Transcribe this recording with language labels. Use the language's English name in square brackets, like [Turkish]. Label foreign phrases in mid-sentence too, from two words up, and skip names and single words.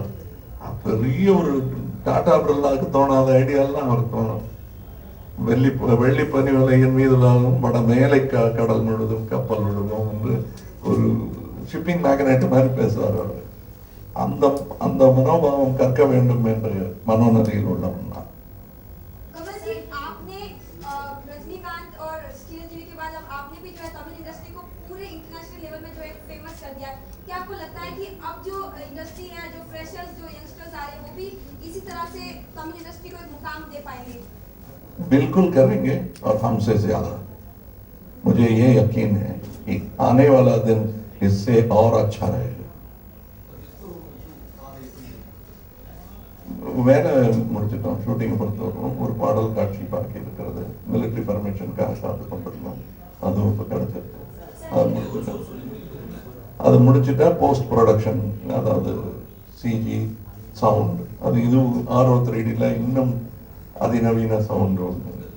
[Tamil] பெரிய ஒரு டாடா பிர்லாவுக்கு தோணாத ஐடியாலாம் அவருக்கு தோணும். வெள்ளி பனி விலையின் மீதுலாலும் வட மேலை கடல் முழுதும் கப்பல் முழுதும் என்று ஒரு [English] shipping magnate [Tamil] மாதிரி பேசுவார் அவர். அந்த மனோபாவம் கற்க வேண்டும் என்ற மனோநிலையில் உள்ளவன் தான். [Hindi] क्या आपको लगता है कि अब जो इंडस्ट्री है, जो फ्रेशर्स, जो यंगस्टर्स आ रहे हैं, वो भी इसी तरह से तमिल इंडस्ट्री को एक मुकाम दे पाएंगे? बिल्कुल करेंगे, और हमसे ज्यादा. मुझे ये यकीन है कि आने वाला दिन इससे और अच्छा रहेगा. [Tamil] வேலை முடிச்சிட்டோம். ஷூட்டிங் பொறுத்து வரும். ஒரு பாடல் காட்சி பாக்கி இருக்கிறது. மிலிட்டரி பர்மிஷனுக்காக காத்து கொண்டிருந்தோம். அதுவும் இப்போ கிடைச்சிருக்கு. அது முடிச்சுட்டா [English] post production, [Tamil] அதாவது [English] CG sound, [Tamil] அது இது RO3Dல இன்னும் அதிநவீன சவுண்ட்